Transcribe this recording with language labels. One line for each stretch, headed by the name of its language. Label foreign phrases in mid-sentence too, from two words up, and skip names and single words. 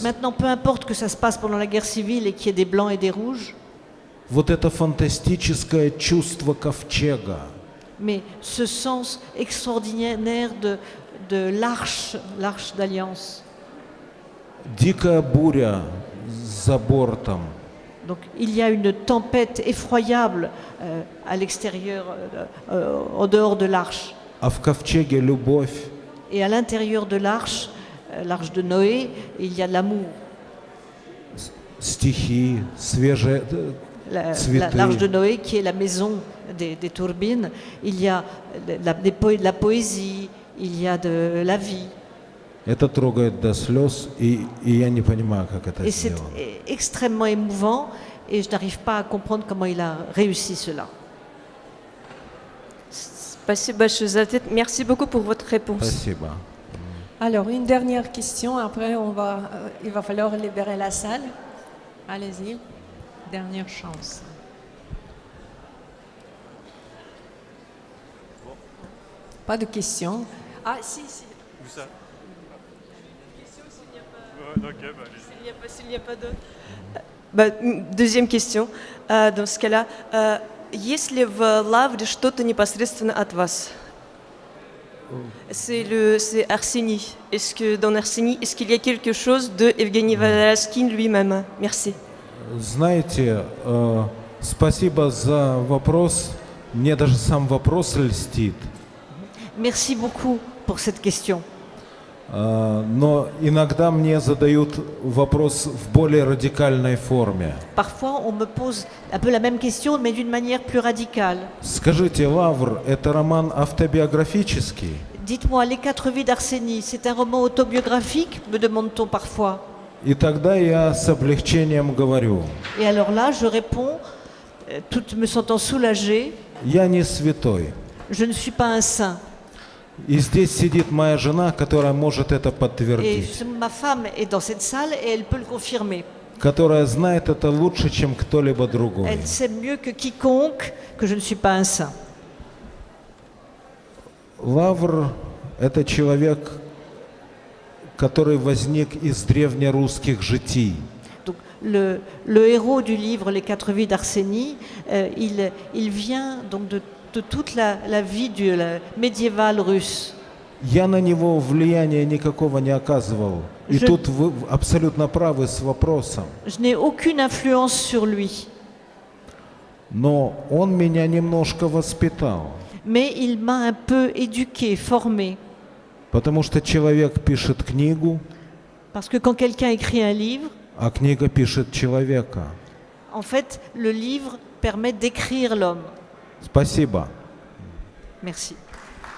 French: Maintenant, peu importe que ça se passe pendant la guerre civile et qu'il y ait des blancs et des rouges,
Russian: Вот это фантастическое чувство ковчега,
French: mais ce sens extraordinaire de l'arche d'alliance.
Russian: дикая буря за бортом,
French: Donc il y a une tempête effroyable à l'extérieur, en dehors de l'arche.
Russian: а в ковчеге любовь,
French: Et à l'intérieur de l'arche, l'arche de Noé, il y a l'amour.
Russian: стихи, свежие цветы.
French: L'arche de Noé, qui est la maison des turbines, il y a de la poésie, il y a de la vie.
Russian: Это трогает до слез, и я не понимаю, как это
French: Et c'est
Russian: сделано.
French: extrêmement émouvant, et je n'arrive pas à comprendre comment il a réussi cela.
Russian: Спасибо большое за ответ.
French: Merci beaucoup pour votre réponse.
Russian: Спасибо.
French: Alors, une dernière question, après il va falloir libérer la salle. Allez-y, dernière chance. Pas de questions. Ah, si. Où ça S'il n'y a pas d'autres. Deuxième question. Dans ce cas-là,
Russian: есть ли в Лавре что-то непосредственно от вас?
French: C'est Arseny. Est-ce que dans Arseny, est-ce qu'il y a quelque chose de Evgeny Valaskин lui-même? Merci.
Russian: Знаете, спасибо за вопрос. Мне даже сам вопрос льстит.
French: Merci beaucoup pour cette question.
Russian: Но иногда мне задают вопрос в более радикальной форме.
French: Parfois, on me pose un peu la même question, mais d'une manière plus radicale.
Russian: Скажите, «Лавр» — это роман автобиографический?
French: Dites-moi, Les 4 vies d'Arseny, c'est un roman autobiographique, me demande-t-on parfois.
Russian: И тогда я с облегчением говорю,
French: Et alors là, je réponds, tout me sentant soulagée,
Russian: я не святой.
French: je ne suis pas un saint.
Russian: И здесь сидит моя жена, которая может это
French: Et
Russian: подтвердить,
French: ma femme est dans cette salle et elle peut le confirmer.
Russian: которая знает это лучше, чем кто-либо другой.
French: Elle sait mieux que quiconque que je ne suis pas un saint.
Russian: Лавр — это человек, который возник из древнерусских житий.
French: Donc, le héros du livre Les 4 vies d'Arseny, il vient donc de toute la vie médiévale russe.
Russian: Я на него влияния никакого не оказывал. И
French: Je-
Russian: тут вы абсолютно правы с вопросом.
French: Je n'ai aucune influence sur lui,
Russian: Но он меня немножко воспитал.
French: mais il m'a un peu éduqué, formé.
Russian: Потому что человек пишет книгу,
French: Parce que quand quelqu'un écrit un livre,
Russian: а книга пишет человека.
French: en fait, le livre permet d'écrire l'homme.
Russian: Спасибо.
French: Merci.